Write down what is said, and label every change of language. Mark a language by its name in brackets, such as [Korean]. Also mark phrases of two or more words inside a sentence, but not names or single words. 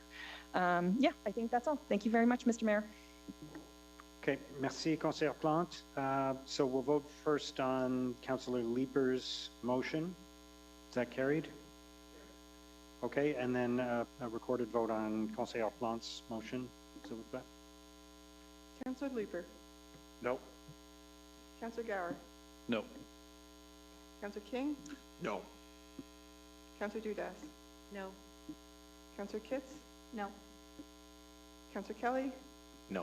[English] Yeah, I think that's all. Thank you very much, Mr. Mayor. Okay, merci, Councillor Plante. So we'll vote first on Councillor Leeper's motion. Is that carried? Okay, and then a recorded vote on Councillor Plante's motion. [French] S'il vous plaît. [English] Councillor Leeper. No. Councillor Gower. No. Councillor King. No. Councillor Dudas. No. Councillor Kitts. No. Councillor Kelly. No.